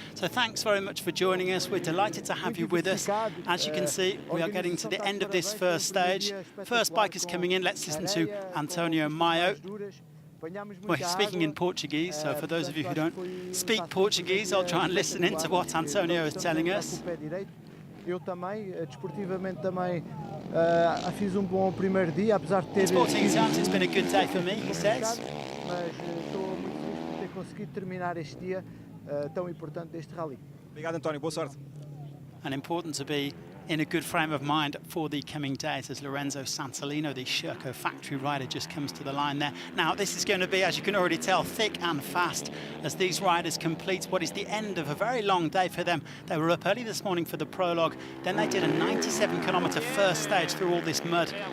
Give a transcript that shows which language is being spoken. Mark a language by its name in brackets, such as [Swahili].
[English] So thanks very much for joining us. We're delighted to have you with us. As you can see, we are getting to the end of this first stage. First bikers coming in, let's listen to Antonio Maio. Well, he's speaking in Portuguese, so for those of you who don't speak Portuguese, I'll try and listen into what Antonio is telling us. [Portuguese] Eu também, desportivamente também, fiz bom primeiro dia, apesar de ter... [English] In sporting terms, it's been a good day for me, he says. [Portuguese] Mas estou muito feliz por ter conseguido terminar este dia tão importante deste rally. Obrigado, António. Boa sorte. [English] And important to be in a good frame of mind for the coming days as Lorenzo Santolino, the Sherco factory rider, just comes to the line there. Now, this is going to be, as you can already tell, thick and fast as these riders complete what is the end of a very long day for them. They were up early this morning for the prologue, then they did a 97-kilometre first stage through all this mud.